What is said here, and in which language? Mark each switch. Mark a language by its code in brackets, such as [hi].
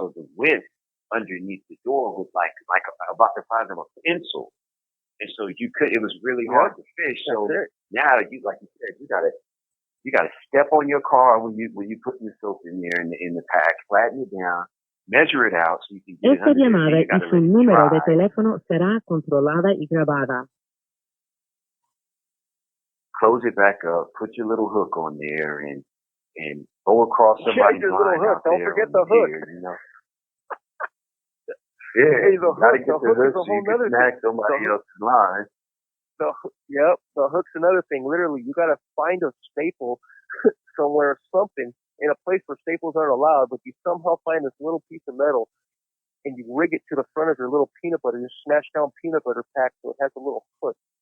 [en] So the width underneath the door was like about the size of a pencil, and so it was really hard to fish. So now like you said, you gotta step on your car when you put your soap in there in the pack, flatten it down. Measure it out so you can get [es] Esta llamada y su número de teléfono será controlada y grabada. [en] Close it back up, put your little hook on there, and go across somebody's line out there. Don't forget the hook. Yeah, you gotta get the hook so you can snag somebody else's line. Yep, the hook's another thing. Literally, you gotta find a staple somewhere, something in a place where staples aren't allowed, but you somehow find this little piece of metal and you rig it to the front of your little peanut butter, your smash down peanut butter pack so it has a little foot.